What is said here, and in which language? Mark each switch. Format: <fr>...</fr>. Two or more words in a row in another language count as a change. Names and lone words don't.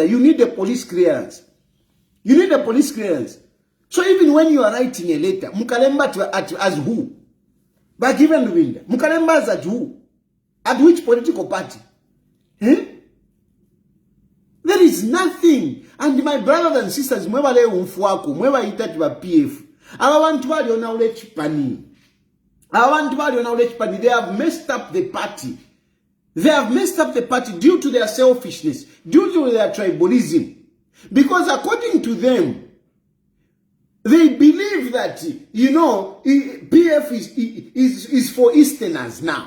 <en>You need a police clearance. You need a police clearance. So even when you are writing a letter, Mukalemba as who? By given the window. Mukalemba as who? At which political party? Eh? There is nothing. And my brothers and sisters,</en> <bem>mweba le umfuako, mweba itati wa PF. Awabantu wali ona ule chipani.</bem> <en>They have messed up the party. They have messed up the party due to their selfishness, due to their tribalism. Because according to them, they believe that, you know, PF is for Easterners now.</en>